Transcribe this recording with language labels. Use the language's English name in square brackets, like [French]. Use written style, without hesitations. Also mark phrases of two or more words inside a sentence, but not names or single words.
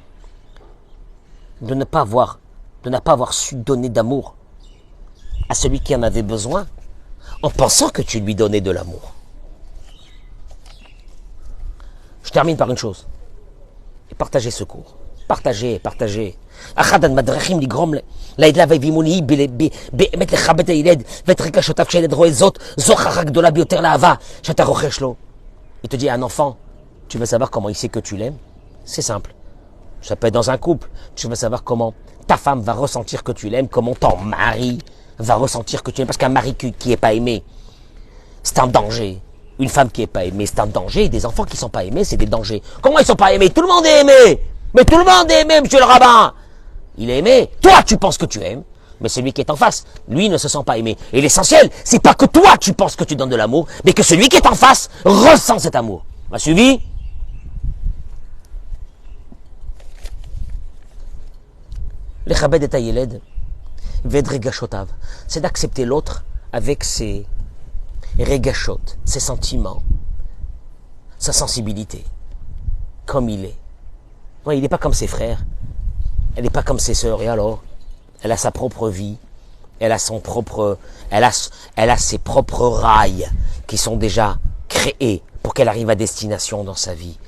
[French] De ne pas avoir su donner d'amour à celui qui en avait besoin, en pensant que tu lui donnais de l'amour. Je termine par une chose. Et partagez ce cours. Partagez. [Hebrew] אחד המדרכים לגרום לילד ואימוני באמת לכבד את הילד ואת רגשותיו כשילד רואה זאת, זו הוכחה גדולה ביותר לאהבה שאתה רוחש לו. [French] Il te dit à un enfant, tu veux savoir comment il sait que tu l'aimes? C'est simple. Ça peut être dans un couple. Tu veux savoir comment ta femme va ressentir que tu l'aimes, comment ton mari va ressentir que tu l'aimes. Parce qu'un mari qui n'est pas aimé, c'est un danger. Une femme qui n'est pas aimée, c'est un danger. Des enfants qui ne sont pas aimés, c'est des dangers. Comment ils ne sont pas aimés? Tout le monde est aimé. Mais tout le monde est aimé, monsieur le rabbin. Il est aimé. Toi, tu penses que tu aimes. Mais celui qui est en face, lui, ne se sent pas aimé. Et l'essentiel, c'est pas que toi, tu penses que tu donnes de l'amour, mais que celui qui est en face ressent cet amour. M'a suivi? [Hebrew] לכבד את הילד ואת רגשותיו. [French] C'est d'accepter l'autre avec ses רגשות, ses sentiments, sa sensibilité, comme il est. Ouais, il n'est pas comme ses frères. Elle n'est pas comme ses sœurs, et alors? Elle a sa propre vie, elle a ses propres rails qui sont déjà créés pour qu'elle arrive à destination dans sa vie.